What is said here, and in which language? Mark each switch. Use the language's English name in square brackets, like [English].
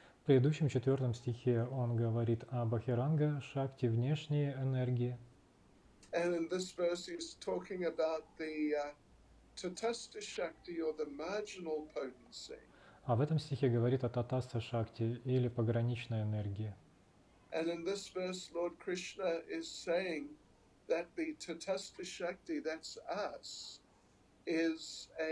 [Russian] В предыдущем 4 стихе он говорит о бахиранга, шакти, внешней энергии. [English] And in this verse he's talking about the tatastha shakti, or the marginal potency. [Russian] А в этом стихе говорит о татаста шакти или пограничной энергии. [English] And in this verse Lord Krishna is saying that the tatastha shakti, that's us, is